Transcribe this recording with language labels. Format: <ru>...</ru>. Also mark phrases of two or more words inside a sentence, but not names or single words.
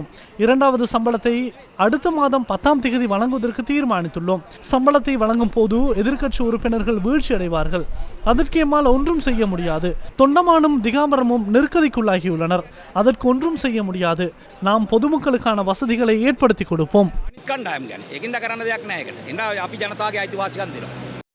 <ta>இரண்டாவது சம்பளத்தை அடுத்த மாதம் 10ஆம் தேதி வழங்குவதற்கு தீர்மானித்துள்ளோம். சம்பளத்தை வழங்கும் போது எதிர்க்கட்சி உறுப்பினர்கள் வீழ்ச்சி அடைவார்கள். அதற்கு எம்மால் ஒன்றும் செய்ய முடியாது. தொண்டமானும் திகாம்பரமும் நெருக்கடிக்குள்ளாகியுள்ளனர். அதற்கு ஒன்றும் செய்ய முடியாது. நாம் பொதுமக்களுக்கான வசதிகளை ஏற்படுத்தி கொடுப்போம்.</ta> <si>කණ්ඩායම් ගැන. ඒකින්ද කරන්න දෙයක් නැහැ ඒකට. ඉතින් අපි ජනතාවගේ අයිතිවාසිකම් දෙනවා.</si>